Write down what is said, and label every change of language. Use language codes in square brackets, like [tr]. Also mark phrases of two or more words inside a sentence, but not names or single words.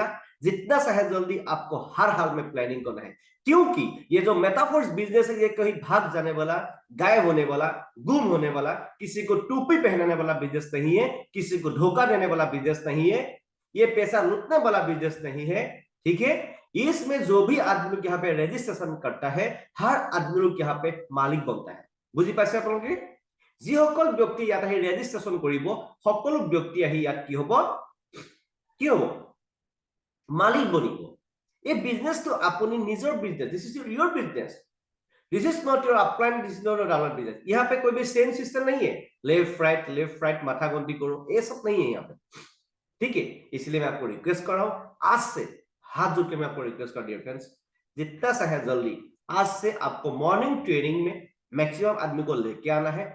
[hi] जितना चाहे जल्दी आपको हर हाल में प्लानिंग करना है, क्योंकि ये जो मेटाफोर्स बिजनेस है, ये कहीं भाग जाने वाला, गायब होने वाला, गुम होने वाला, किसी को टोपी पहनाने वाला बिजनेस नहीं है, किसी को धोखा देने वाला बिजनेस नहीं है, ये पैसा लूटने वाला बिजनेस नहीं है। ठीक है? इसमें जो भी आदमी लोग यहाँ पे रजिस्ट्रेशन करता है, हर आदमी लोग यहाँ पे मालिक बनता है। [as] बुझी पाइছে আপোনালোকে? যিসকল ব্যক্তি ইয়াত আহি ৰেজিষ্ট্ৰেচন কৰিব, সকলো ব্যক্তি আহি ইয়াত কি হ'ব মালিক বনিব। এই বিজনেছটো আপুনি নিজৰ বিজনেছ, [en] This is your business, this is not your upline, this is not your downline business. [hi] यहाँ पे कोई भी सेम सिस्टम नहीं है, [en] left right [hi] माथा गंती करो, ये सब नहीं है यहाँ पे। ठीक है? इसलिए मैं आपको रिक्वेस्ट कर रहा हूं, आज से हाथ जोड़ के मैं आपको रिक्वेस्ट कर [en] dear friends, [hi] जितना चाहे जल्दी आज से आपको [en] morning training [hi] में मैक्सिमम आदमी को लेके आना है।